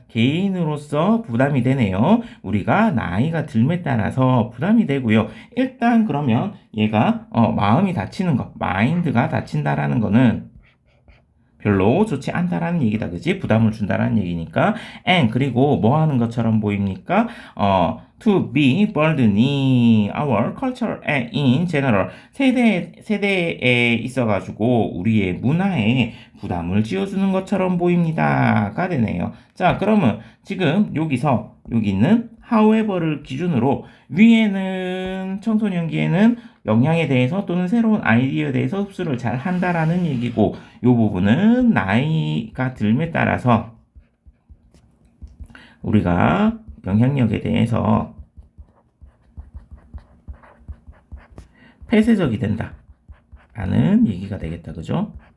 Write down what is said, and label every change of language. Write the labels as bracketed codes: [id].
[ko] 개인으로서 부담이 되네요. 우리가 나이가 들에 따라서 부담이 되고요. 일단 그러면 얘가 마음이 다치는 거, 마인드가 다친다라는 거는 별로 좋지 않다라는 얘기다. 그지? 부담을 준다라는 얘기니까. and 그리고 뭐 하는 것처럼 보입니까? [en] to be burdening our culture in general. [ko] 세대에 있어가지고 우리의 문화에 부담을 지어주는 것처럼 보입니다.가 되네요. 자, 그러면 지금 여기 있는 however를 기준으로 위에는 청소년기에는 영향에 대해서 또는 새로운 아이디어에 대해서 흡수를 잘 한다라는 얘기고 이 부분은 나이가 들에 따라서 우리가 영향력에 대해서 폐쇄적이 된다 라는 얘기가 되겠다. 그죠?